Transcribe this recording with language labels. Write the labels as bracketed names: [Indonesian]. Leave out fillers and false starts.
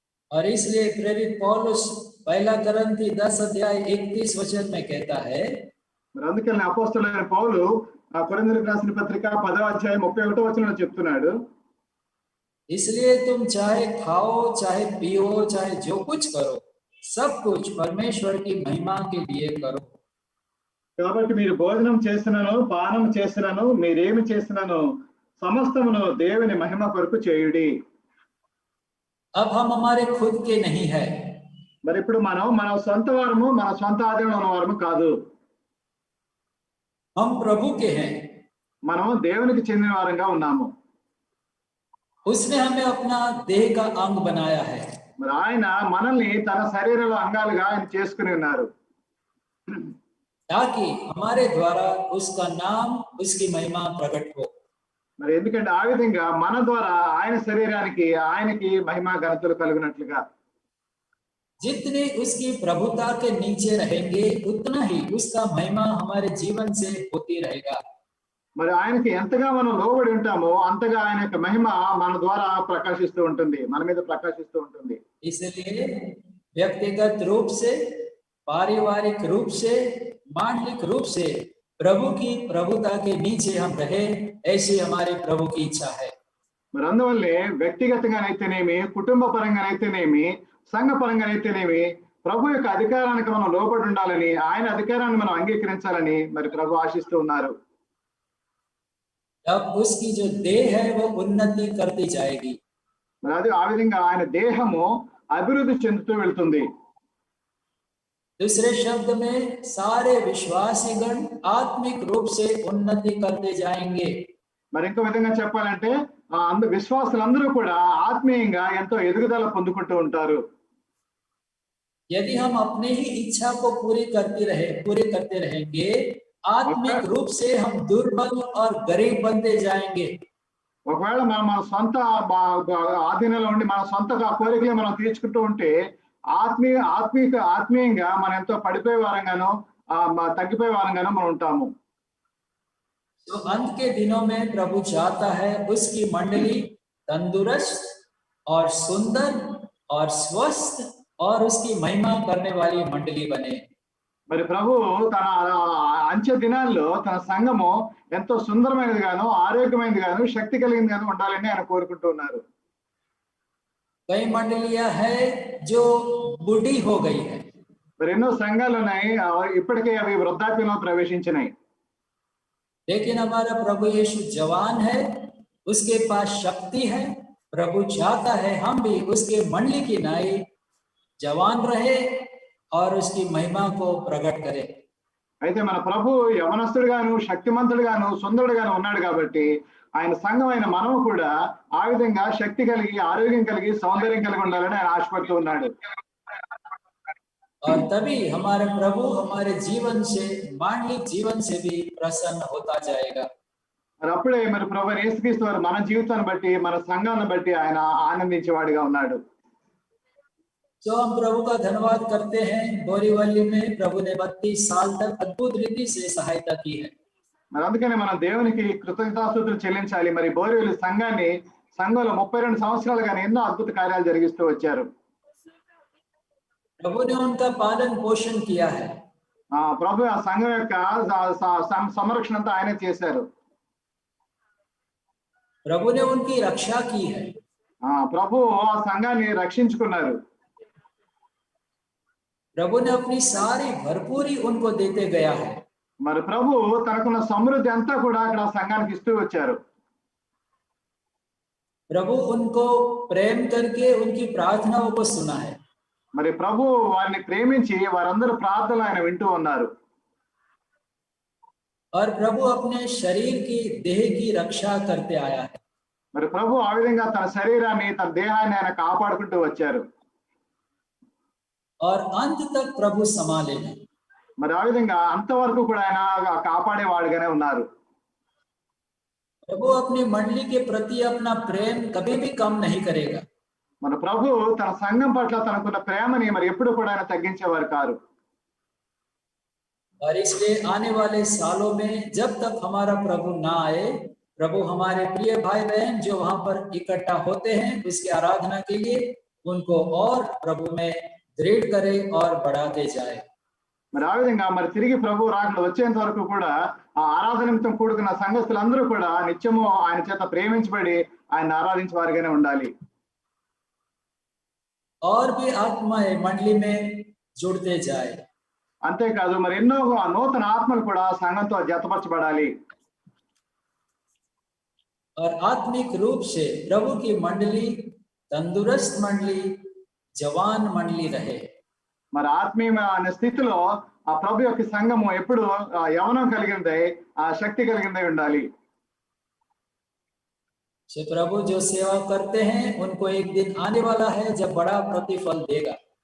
[Hindi] और इसलिए प्रेरित पौलुस पहला कोरिन्थी 10 अध्याय 31 वचन में कहता है, [Telugu] మరి అందుకని అపోస్తలుడైన పౌలు కొరింథీయులకు రాసిన పత్రిక 10వ అధ్యాయం 31వ వచనంలో చెప్తున్నాడు, [Hindi] इसलिए तुम चाहे खाओ चाहे पियो चाहे जो कुछ करो सब कुछ परमेश्वर की महिमा के लिए करो। [Telugu] కాబట్టి మీరు భోజనం చేసినను పానం చేసినను మీరేమి చేసినను సమస్తమును దేవుని మహిమ కొరకు చేయుడి. [Hindi] अब हम हमारे खुद के नहीं है, [Telugu] మరి ఇప్పుడు మన సొంత వారము, మన సొంత ఆధీనంలో ఉన్న వారము కాదు, [Hindi] हम प्रभु के हैं। [Telugu] మనం దేవునికి చెందిన వారంగా ఉన్నాము. [Hindi] उसने हमें अपना देह का अंग बनाया है। [Telugu] మరి ఆయన మనల్ని తన శరీరంలో అంగాలుగా ఆయన చేసుకుని ఉన్నారు, [Hindi] ताकि हमारे द्वारा उसका नाम उसकी महिमा प्रकट हो। [Telugu] మరి ఎందుకంటే ఆ విధంగా మన ద్వారా ఆయన శరీరానికి ఆయనకి మహిమ ఘనతలు కలుగునట్లుగా. [Hindi] जितने उसकी प्रभुता के नीचे रहेंगे उतना ही उसका महिमा हमारे जीवन से होती रहेगा। [Telugu] మరి ఆయనకి ఎంతగా మనం లోబడి ఉంటామో అంతగా ఆయన యొక్క మహిమ మన ద్వారా ప్రకాశిస్తూ ఉంటుంది, మన మీద ప్రకాశిస్తూ ఉంటుంది. [Hindi] इसलिए व्यक्तिगत रूप से, पारिवारिक रूप से, मानसिक रूप से प्रभु की प्रभुता के नीचे हम रहे, ऐसी हमारे प्रभु की इच्छा है। [Telugu] మరి అందువల్లే వ్యక్తిగతంగానైతేనేమి, కుటుంబ పరంగానైతేనేమి, సంఘ పరంగానైతేనేమి ప్రభు యొక్క అధికారానికి మనం లోబడి ఉండాలని, ఆయన అధికారాన్ని మనం అంగీకరించాలని మరి ప్రభు ఆశిస్తూ ఉన్నారు. [Hindi] तब उसकी जो देह है वो उन्नति करती जाएगी। [Telugu] మరి అది ఆ విధంగా ఆయన దేహము అభివృద్ధి చెందుతూ వెళ్తుంది. [Hindi] दूसरे शब्द में सारे विश्वासीगण आत्मिक रूप से उन्नति करते जाएंगे। [Telugu] మరి ఇంకో విధంగా చెప్పాలంటే విశ్వాసులందరూ కూడా ఆత్మీయంగా ఎంతో ఎదుగుదల పొందుకుంటూ ఉంటారు. [Hindi] यदि हम अपनी ही इच्छा को पूरी करते रहेंगे आत्मिक रूप से हम दुर्बल और गरीब बनते जाएंगे। [Telugu] ఒకవేళ మన సొంత ఆధీనంలో ఉండి మన సొంత కోరికలు మనం తీర్చుకుంటూ ఉంటే ఆత్మీయంగా మనం ఎంతో పడిపోయే వారంగానో తగ్గిపోయే వారంగానో మనం ఉంటాము. [Hindi] तो अंत के दिनों में प्रभु चाहता है उसकी मंडली तंदुरुस्त और सुंदर और स्वस्थ और उसकी महिमा करने वाली मंडली बने। [Telugu] మరి ప్రభు తన అంచె దినాల్లో తన సంఘము ఎంతో సుందరమైనది గాను, ఆరోగ్యమైనది గాను, శక్తి కలిగింది గాను ఉండాలని ఆయన కోరుకుంటూ ఉన్నారు. [Hindi] कई मंडलियां हैं जो बूढ़ी हो गई है, [Telugu] మరి ఎన్నో సంఘాలు ఉన్నాయి, ఇప్పటికే అవి వృద్ధాప్యంలో ప్రవేశించినాయి. [Hindi] लेकिन हमारा प्रभु यीशु जवान है, उसके पास शक्ति है। प्रभु चाहता है हम भी उसके मंडली की नाई जवान रहे और उसकी महिमा को प्रकट करे। [Telugu] అయితే మన ప్రభు యవనస్తుడుగాను, శక్తిమంతుడుగాను, సుందరుడుగాను ఉన్నాడు కాబట్టి ఆయన సంఘం అయిన మనము కూడా ఆ విధంగా శక్తి కలిగి, ఆరోగ్యం కలిగి, సౌందర్యం కలిగి ఉండాలని ఆయన ఆశపడుతూ ఉన్నాడు. [Hindi] और तभी हमारे प्रभु हमारे जीवन से, मानवीय जीवन से भी प्रसन्न होता जाएगा। [Telugu] మరి అప్పుడే మరి ప్రభు యేసుక్రీస్తు వారు మన జీవితాన్ని బట్టి, మన సంఘాన్ని బట్టి ఆయన ఆనందించేవాడిగా ఉన్నాడు. [Hindi] तो हम प्रभु का धन्यवाद करते हैं। बोरीवली में प्रभु ने 32 साल तक अद्भुत रीति से सहायता की है। [Telugu] మరి అందుకని మనం దేవునికి కృతజ్ఞతాస్తుతులు చెల్లించాలి. మరి బోరివలి సంఘంలో 32 సంవత్సరాలుగానే ఎన్నో అద్భుత కార్యాలు జరిగిస్తూ వచ్చారు. [Hindi] प्रभु ने उनका पालन पोषण किया है। [Telugu] ప్రభు ఆ సంఘం యొక్క సంరక్షణ అంతా ఆయన చేశారు. [Hindi] प्रभु ने उनकी रक्षा की है। [Telugu] ప్రభు ఆ సంఘాన్ని రక్షించుకున్నారు. [Hindi] प्रभु ने अपनी सारी भरपूरी उनको देते गया है। [Telugu] మరి ప్రభు తనకున్న సమృద్ధి అంతా కూడా అక్కడ సంఘానికి ఇస్తూ వచ్చారు. [Hindi] प्रभु उनको प्रेम करके उनकी प्रार्थनाओं को सुना है। [Telugu] మరి ప్రభు వారిని ప్రేమించి వారందరూ ప్రార్థనలు ఆయన వింటూ ఉన్నారు. [Hindi] और प्रभु अपने शरीर की देह की रक्षा करते आया है। [Telugu] మరి ప్రభు ఆ విధంగా తన శరీరాన్ని తన దేహాన్ని ఆయన కాపాడుకుంటూ వచ్చారు. [Hindi] और अंत तक प्रभु संभालेगा। [Telugu] మరి ఆ విధంగా అంతవరకు కూడా ఆయన కాపాడేవాడుగానే ఉన్నారు. [Hindi] प्रभु अपनी मंडली के प्रति अपना प्रेम कभी भी कम नहीं करेगा। [Telugu] మన ప్రభు తన సంఘం పట్ల తనకున్న ప్రేమని మరి ఎప్పుడు కూడా ఆయన తగ్గించేవారు కారు. [Hindi] और इसलिए आने वाले सालों में जब तक हमारा प्रभु ना आए, प्रभु हमारे प्रिय भाई बहन जो वहां पर इकट्ठा होते हैं उसकी आराधना के लिए उनको और प्रभु में दृढ़ करे और बढ़ाते जाए। [Telugu] మరి ఆ విధంగా మరి తిరిగి ప్రభు రాకడ వచ్చేంత వరకు కూడా ఆ ఆరాధన నిమిత్తం కూడుకున్న సంఘస్థులందరూ కూడా నిత్యము ఆయన చేత ప్రేమించబడి ఆయన ఆరాధించే వారిగానే ఉండాలి. [Hindi] और भी आत्माएं मंडली में जुड़ते जाए। [Telugu] అంతేకాదు మరి ఎన్నో నూతన ఆత్మలు కూడా సంఘంతో జతపరచబడాలి. [Hindi] और आत्मिक रूप से प्रभु की मंडली तंदुरुस्त मंडली, जवान मंडली रहे। [Telugu] మరి ఆత్మీయమైన స్థితిలో ఆ ప్రభు యొక్క సంఘము ఎప్పుడు యవనం కలిగిందే, ఆ శక్తి కలిగిందే ఉండాలి. [Hindi] से प्रभु जो सेवा करते हैं उनको एक दिन आने वाला है जब बड़ा प्रतिफल देगा।